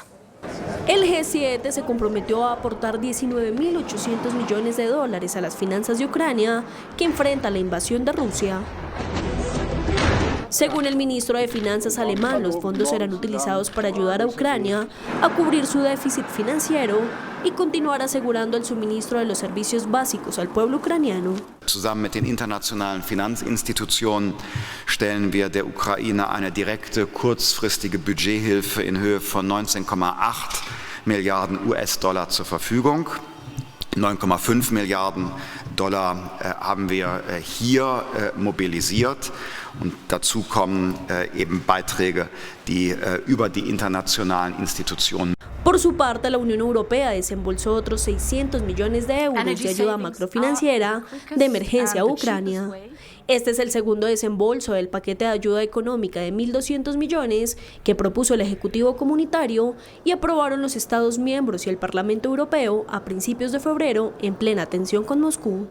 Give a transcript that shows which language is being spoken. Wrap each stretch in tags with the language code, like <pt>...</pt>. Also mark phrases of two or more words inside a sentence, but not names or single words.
<es>El G7 se comprometió a aportar 19.800 millones de dólares a las finanzas de Ucrania, que enfrenta la invasión de Rusia. Según el ministro de Finanzas alemán, los fondos serán utilizados para ayudar a Ucrania a cubrir su déficit financiero y continuar asegurando el suministro de los servicios básicos al pueblo ucraniano.</es> <de>Zusammen mit den internationalen Finanzinstitutionen stellen wir der Ukraine eine direkte, kurzfristige Budgethilfe in Höhe von 19,8 Milliarden US-Dollar zur Verfügung. 9,5 Milliarden Dollar haben wir hier mobilisiert und dazu kommen eben Beiträge, die über die internationalen Institutionen.</de> <es>Por su parte, la Unión Europea desembolsó otros 600 millones de euros de ayuda macrofinanciera de emergencia a Ucrania. Este es el segundo desembolso del paquete de ayuda económica de 1.200 millones que propuso el Ejecutivo Comunitario y aprobaron los Estados miembros y el Parlamento Europeo a principios de febrero en plena tensión con Moscú.</es>